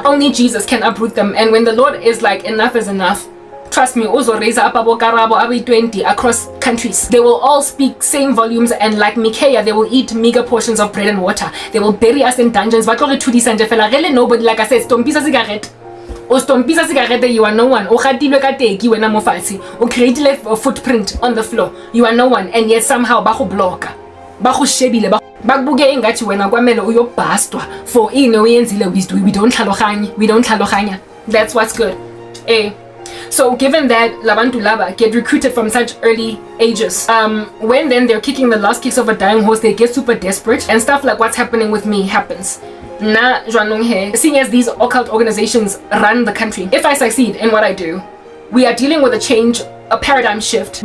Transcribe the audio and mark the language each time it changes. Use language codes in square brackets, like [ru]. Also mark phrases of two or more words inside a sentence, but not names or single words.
[en] Only Jesus can uproot them. And when the Lord is like, enough is enough, trust me, also raise up abo Karabo, abi 20 across countries. They will all speak same volumes, and like Micaiah, they will eat meager portions of bread and water. They will bury us in dungeons. Really nobody, like I said, stompisa cigarette. O stompisa cigarette, you are no one. [st] O khatilwe ka teki wena mo fatshe. [en] O create a footprint on the floor. You are no one, and yet somehow [st] ba go blocka. Ba go shebile ba buke engathi wena kwamele uyobhastwa [en] for [zu] ino yenzile [en] we don't tlhaloganya. That's what's good. So given that [zu] Labantu Laba [en] get recruited from such early ages, when then they're kicking the last kicks of a dying horse, they get super desperate, and stuff like what's happening with me happens. [st] Na Joanong he, [en] seeing as these occult organizations run the country, if I succeed in what I do, we are dealing with a change, a paradigm shift.